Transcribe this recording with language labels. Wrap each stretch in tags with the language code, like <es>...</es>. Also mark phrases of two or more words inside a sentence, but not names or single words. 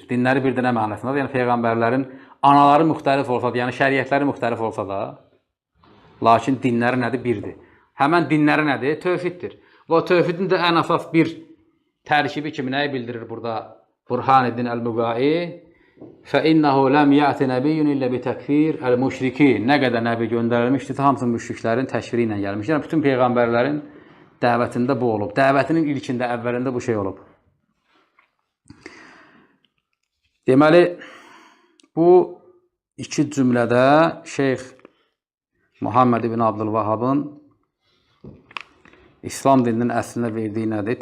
<az>Dinləri birdir nə mənasındadır? Yəni, Peyğəmbərlərin anaları müxtəlif olsa da, yəni şəriətləri müxtəlif olsa da, lakin dinləri nədir? Birdir. Həmən dinləri nədir? Tövhiddir. Və tövhidin də ən əsas bir tərkibi kimi nəyi bildirir burada Burhanuddin Əl-Buqai?</az> <ar>فَإِنَّهُ لَمْ يَأْتِ نَبِيٌّ إِلَّا بِتَكْفِيرِ الْمُشْرِكِينَ.</ar> <az>Nə qədər nəbi göndərilmişdir, hamısı müşriklərin təşviri ilə gəlmişdir. Yəni, bütün Peyğəmbərlərin dəvətində bu olub. Dəvətinin ilkində, əvvəlində bu şey olub. Deməli, bu iki cümlədə Şeyx Muhammed ibn Abdülvahabın İslam dininin əslinə verdiyi nədir?</az>